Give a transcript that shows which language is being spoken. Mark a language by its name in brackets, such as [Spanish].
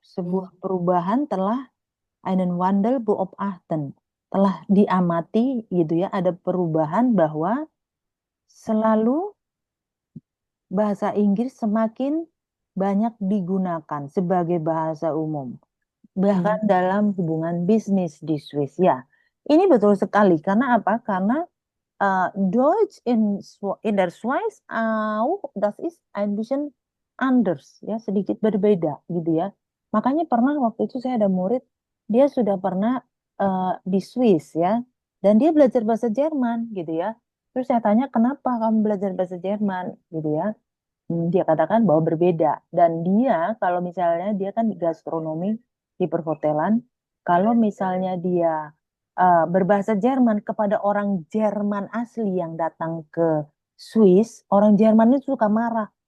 [Indonesian] sebuah perubahan telah [German] einen Wandel beobachten. [Indonesian] Telah diamati gitu ya, ada perubahan bahwa selalu bahasa Inggris semakin banyak digunakan sebagai bahasa umum, bahkan mm, dalam hubungan bisnis di Swiss. Ya, ini betul sekali. Karena apa? [German] Karena Deutsch in der Schweiz auch das ist ein bisschen anders ya, [Indonesian] sedikit berbeda gitu ya. Makanya pernah waktu itu saya ada murid, dia sudah pernah di Swiss ya, dan dia belajar bahasa Jerman gitu ya. Terus saya tanya, kenapa kamu belajar bahasa Jerman gitu ya? Dia katakan bahwa berbeda. Dan dia kalau misalnya dia kan di gastronomi di perhotelan, kalau misalnya dia berbahasa Jerman kepada orang Jerman asli yang datang ke Swiss, orang Jerman itu suka marah.